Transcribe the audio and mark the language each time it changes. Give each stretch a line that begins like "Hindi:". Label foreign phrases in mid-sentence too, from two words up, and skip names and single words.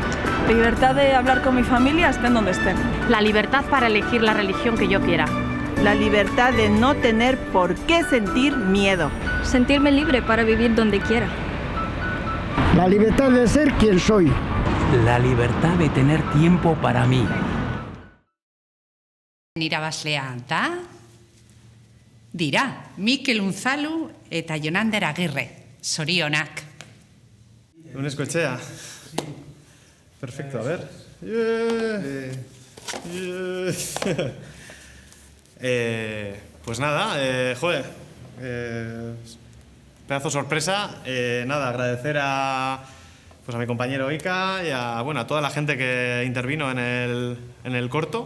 Spanish: La libertad de hablar con mi familia estén donde estén. La libertad para elegir la religión que yo quiera. La libertad de no tener por qué sentir miedo. Sentirme libre para vivir donde quiera. La libertad de ser quien soy. La libertad de tener tiempo para mí.
Basque: Irabazlea da dira Mikel Unzalu eta Jonander Agirre. Zorionak. Unescoetxea.
Spanish: Perfecto, a ver. Pues nada, joder. Pedazo sorpresa. Nada, agradecer a mi compañero Ika y a toda la gente que intervino en el corto.